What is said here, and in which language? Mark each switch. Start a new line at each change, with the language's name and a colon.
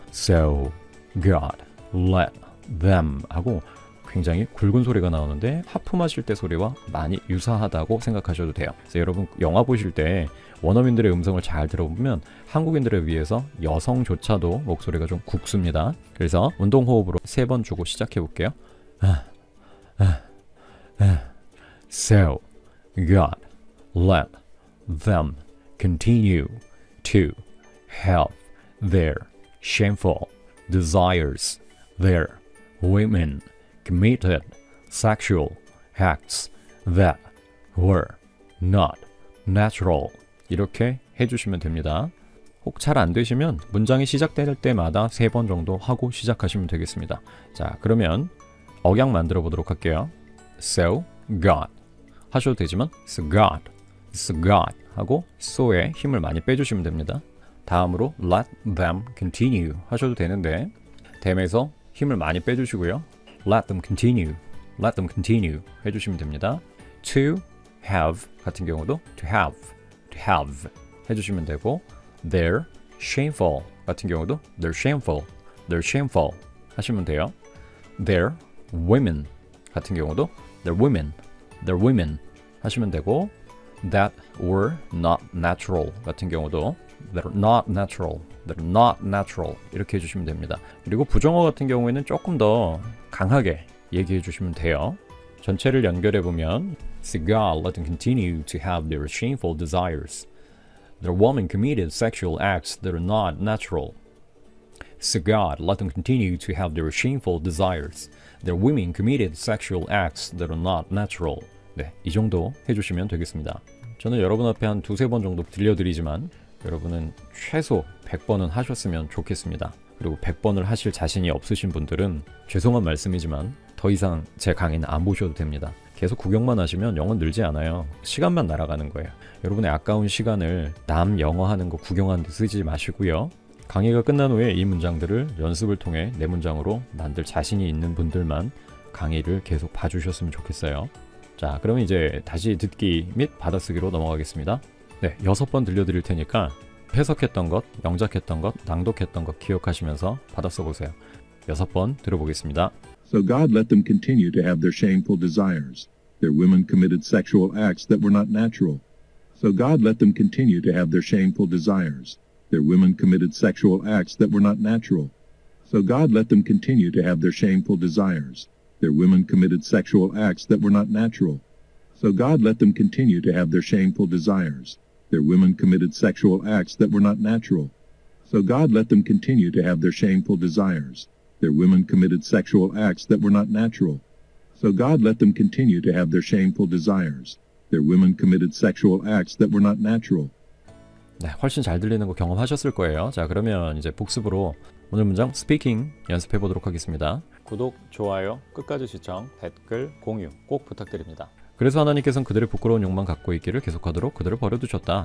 English: so God let them
Korean: 하고 굉장히 굵은 소리가 나오는데 하품하실 때 소리와 많이 유사하다고 생각하셔도 돼요. 그래서 여러분 영화 보실 때 원어민들의 음성을 잘 들어보면 한국인들에 비해서 여성조차도 목소리가 좀 굵습니다. 그래서 운동호흡으로 3번 주고 시작해 볼게요.
English: So God let them continue to have their shameful desires. Their women committed sexual acts that were not natural.
Korean: 이렇게 해주시면 됩니다. 혹 잘 안 되시면 문장이 시작될 때마다 3번 정도 하고 시작하시면 되겠습니다. 자, 그러면 억양 만들어 보도록 할게요.
English: So God
Korean: 하셔도 되지만 so God 하고 so에 힘을 많이 빼주시면 됩니다. 다음으로
English: let them continue
Korean: 하셔도 되는데 them에서 힘을 많이 빼주시고요.
English: let them continue
Korean: 해주시면 됩니다. to have 같은 경우도 to have 해주시면 되고
English: they're shameful
Korean: 같은 경우도 they're shameful 하시면 돼요.
English: they're women
Korean: 같은 경우도 they're women 하시면 되고
English: that were not natural
Korean: 같은 경우도
English: they're not natural
Korean: 이렇게 해주시면 됩니다. 그리고 부정어 같은 경우에는 조금 더 강하게 얘기해 주시면 돼요. 전체를 연결해 보면
English: So God let them continue to have their shameful desires. Their women committed sexual acts that are not natural. So God let them continue to have their shameful desires. Their women committed sexual acts that are not natural.
Korean: 네, 이 정도 해주시면 되겠습니다. 저는 여러분 앞에 한 2-3번 정도 들려드리지만 여러분은 최소 100번은 하셨으면 좋겠습니다. 그리고 100번을 하실 자신이 없으신 분들은 죄송한 말씀이지만 더 이상 제 강의는 안 보셔도 됩니다. 계속 구경만 하시면 영어 늘지 않아요. 시간만 날아가는 거예요. 여러분의 아까운 시간을 남 영어 하는 거 구경하는 데 쓰지 마시고요. 강의가 끝난 후에 이 문장들을 연습을 통해 내 문장으로 만들 자신이 있는 분들만 강의를 계속 봐주셨으면 좋겠어요. 자, 그러면 이제 다시 듣기 및 받아쓰기로 넘어가겠습니다. 네, 6번 들려드릴 테니까 해석했던 것, 영작했던 것, 낭독했던 것 기억하시면서 받아써 보세요. 6번 들어보겠습니다.
English: So God let them continue to have their shameful desires. Their women committed sexual acts that were not natural. So God let them continue to have their shameful desires. Their women committed sexual acts that were not natural. So God let them continue to have their shameful desires. Their women committed sexual acts that were not natural. So God let them continue to have their shameful desires. Their women committed sexual acts that were not natural. So God let them continue to have their shameful desires. Their women committed sexual acts that were not natural. So God let them continue to have their shameful desires. Their women committed sexual acts that were not natural.
Korean: 네, 훨씬 잘 들리는 거 경험하셨을 거예요. 자, 그러면 이제 복습으로 오늘 문장 스피킹 연습해 보도록 하겠습니다. 구독, 좋아요, 끝까지 시청, 댓글, 공유 꼭 부탁드립니다. 그래서 하나님께서는 그들의 부끄러운 욕망 갖고 있기를 계속하도록 그들을 버려두셨다.